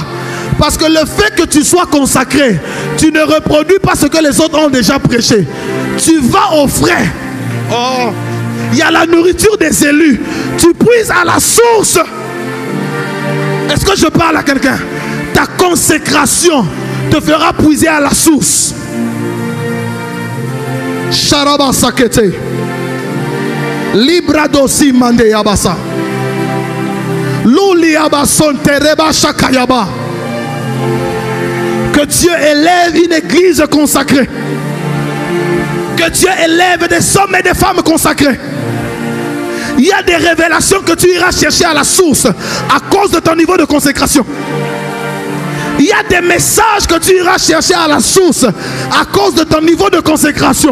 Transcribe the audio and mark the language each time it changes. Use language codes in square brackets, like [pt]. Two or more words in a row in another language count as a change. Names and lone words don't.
[fr] Parce que le fait que tu sois consacré, tu ne reproduis pas ce que les autres ont déjà prêché. Tu vas au frais. Oh, il y a la nourriture des élus. Tu puises à la source. Est-ce que je parle à quelqu'un? Ta consécration te fera puiser à la source. Sharaba sakete. Libra dosi mande yabasa. Luli yabason tereba shakayaba. Que Dieu élève une église consacrée. Que Dieu élève des hommes et des femmes consacrés. Il y a des révélations que tu iras chercher à la source à cause de ton niveau de consécration. Il y a des messages que tu iras chercher à la source à cause de ton niveau de consécration.